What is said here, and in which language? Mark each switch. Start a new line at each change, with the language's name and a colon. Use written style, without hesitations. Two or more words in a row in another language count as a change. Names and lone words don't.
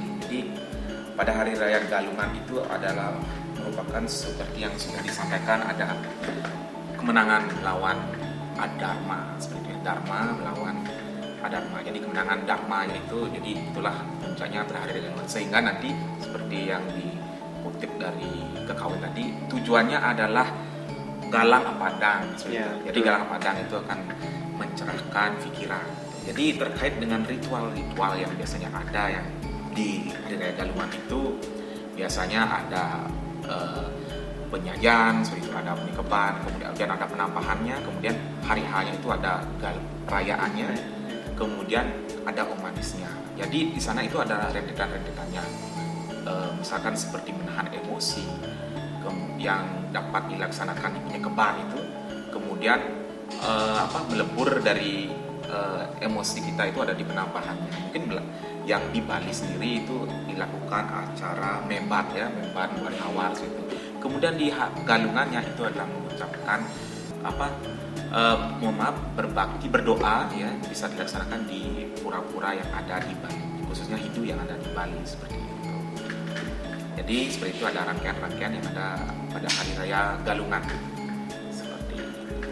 Indonesian: Jadi pada hari raya Galungan itu adalah merupakan seperti yang sudah disampaikan, ada kemenangan melawan Adharma, seperti Dharma melawan Adharma. Jadi kemenangan Dharma itu, jadi itulah puncaknya pada hari raya Galungan. Sehingga nanti seperti yang dikutip dari Kekawin tadi, tujuannya adalah
Kawi: galang apadang.
Indonesian: Jadi
Kawi: galang apadang
Indonesian: itu akan mencerahkan pikiran. Jadi terkait dengan ritual-ritual yang biasanya ada yang di hari raya Galungan itu biasanya ada penyajian, seperti itu ada penikepan, kemudian ada penampahannya, kemudian hari hanya itu ada perayaannya, kemudian ada omanisnya. Jadi di sana itu ada rentetan-rentetannya, misalkan seperti menahan emosi yang dapat dilaksanakan di penikepan itu, kemudian melebur dari emosi kita itu ada di penambahannya. Mungkin yang di Bali sendiri itu dilakukan acara mebat ya, mebat awal gitu. Kemudian di Galungannya itu adalah mengucapkan mohon maaf, berbakti, berdoa ya, bisa dilaksanakan di pura-pura yang ada di Bali, khususnya Hindu yang ada di Bali seperti itu. Jadi seperti itu ada rangkaian-rangkaian yang ada pada hari raya Galungan seperti itu.